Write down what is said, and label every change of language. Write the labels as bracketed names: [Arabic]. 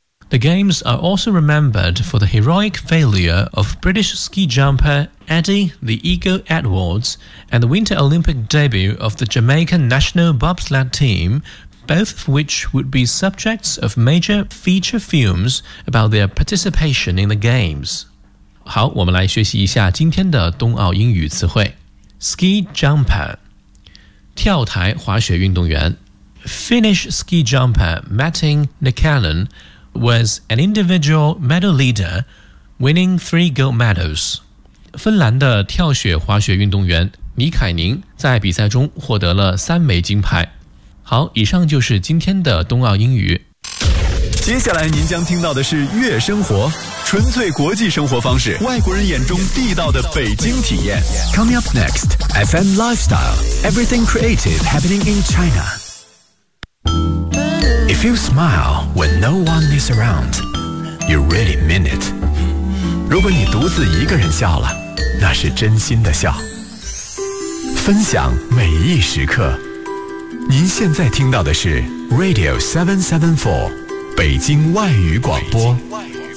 [English] The games are also remembered for the heroic failure of British ski jumper Eddie the Eagle Edwards and the Winter Olympic debut of the Jamaican national bobsled team, both of which would be subjects of major feature films about their participation in the games. [Chinese] 好，我们来学习一下今天的冬奥英语词汇。 [English] Ski jumper. [Chinese] 跳台滑雪运动员 [English] Finnish ski jumper Mattin Nikkanen was an individual medal leader, winning 3 gold medals. [Chinese] 芬兰的跳雪滑雪运动员尼凯宁在比赛中获得了3枚金牌。好，以上就是今天的冬奥英语。接下来您将听到的是悦生活，纯粹国际生活方式，外国人眼中地道的北京体验。 [English] Coming up next, FM Lifestyle, Everything Creative Happening in China. If you smile when no one is around, you really mean it. [Chinese] 如果你独自一个人笑了，那是真心的笑。分享每一时刻，您现在听到的是 Radio 774北京外语广播。北京外语